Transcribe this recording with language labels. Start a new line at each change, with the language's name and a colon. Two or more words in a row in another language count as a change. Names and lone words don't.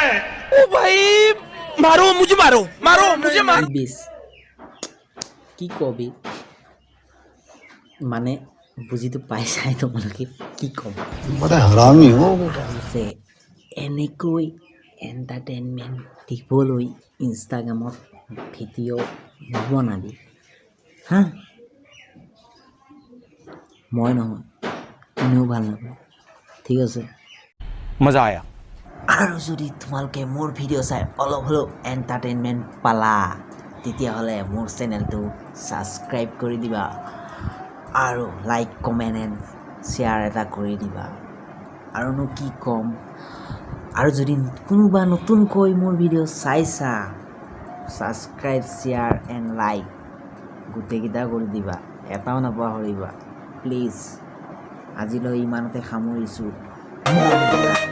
Hindi: ओ भाई मारो मुझे मारो
Assamese: বেশ কি কবি মানে বুজিতো পাইছাই তোমালোকে কি ক'ম
Hindi: बड़ा हरामी हो
Assamese: যে এনেকৈ এণ্টাৰটেইনমেণ্ট দিবলৈ ইনষ্টাগ্ৰামত ভিডিঅ' নবনাবি হা মই নহয় কোনেও ভাল নাপায় ঠিক আছে
Hindi: मजा आया
Assamese: আৰু যদি তোমালোকে মোৰ ভিডিঅ' চাই অলপ হ'লেও এণ্টাৰটেইনমেণ্ট পালা তেতিয়াহ'লে মোৰ চেনেলটো ছাবস্ক্ৰাইব কৰি দিবা আৰু
English: like comment and share
Assamese: এটা কৰি দিবা আৰুনো কি ক'ম আৰু যদি কোনোবা নতুনকৈ মোৰ ভিডিঅ' চাইছা ছাবস্ক্ৰাইব
English: share and like
Assamese: গোটেইকেইটা কৰি দিবা এটাও নাপাহৰিবা প্লিজ আজিলৈ ইমানতে সামৰিছোঁ